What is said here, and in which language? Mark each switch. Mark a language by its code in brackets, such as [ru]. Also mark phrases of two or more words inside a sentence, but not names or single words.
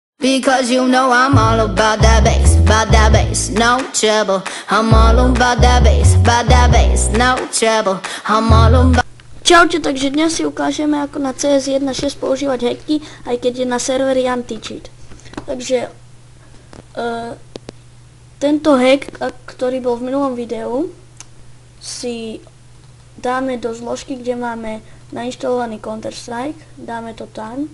[en] Because you know I'm all about that bass, no trouble. I'm all about that bass, no trouble. I'm all about... [sk] Čaute, takže dnes si ukážeme, ako na CS 1.6 používať hacky, aj keď je na serveri anti-cheat. Takže tento hack, ktorý bol v minulom videu, si dáme do zložky, kde máme nainštalovaný Counter-Strike, dáme to tam.